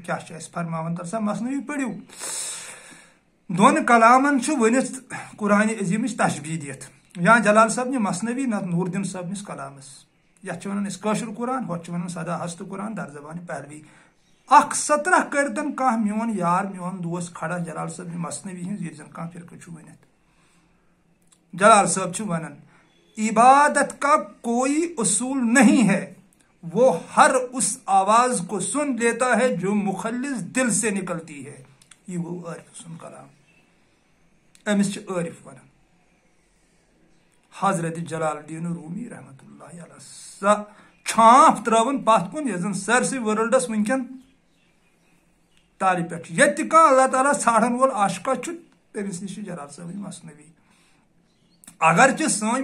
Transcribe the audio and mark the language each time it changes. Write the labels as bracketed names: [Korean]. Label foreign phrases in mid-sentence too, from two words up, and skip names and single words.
[Kashmiri] کیٛاہ چھِ اَسہِ فرماوان تر سا مثنوی پٔرِو دۄن کلامن چھُ ؤنِتھ قرآنہِ عظیٖمٕچ تشبیٖح دِتھ یا جلال صٲبنہِ مثنوی نتہٕ نوٗر دیٖن صٲبنِس کلامس یتھ چھِ ونان أسۍ کٲشُر قرآن ہۄتھ چھِ ونان سدا [Persian] ہست قرآن در زبانہِ پہلوی [Kashmiri] اکھ سطرہ کٔرتن کانٛہہ میون یار میون دوست کھڑا جلال صٲبنہِ مثنوی ہِنٛز ییٚتہِ زن کانٛہہ فرقہٕ چھُ ؤنِتھ جلال صٲب چھُ ونان [Urdu] عبادت کا کوئی اصول نہیں ہے وہ ہر اس آواز کو سن لیتا ہے جو مخلص دل سے نکلتی ہے [Kashmiri] یہ گوٚو عارف سُنٛد کلام أمِس چھِ عارف ونان حضرت جلال الدین رومی [Arabic] رحمتہ اللہ علیہ [Kashmiri] سۄ چھانپ ترٲوٕن پتھ کُن یۄس زن سٲرسٕے ورلڈس وٕنکیٚن تالہِ پٮ۪ٹھ چھُ ییٚتہِ تہِ کانٛہہ اللہ تعالیٰ ژھانڈن وول عاشقا چھُ تٔمِس نِش چھِ جلال صٲبٕنۍ مثنوی اگرچہِ سٲنۍ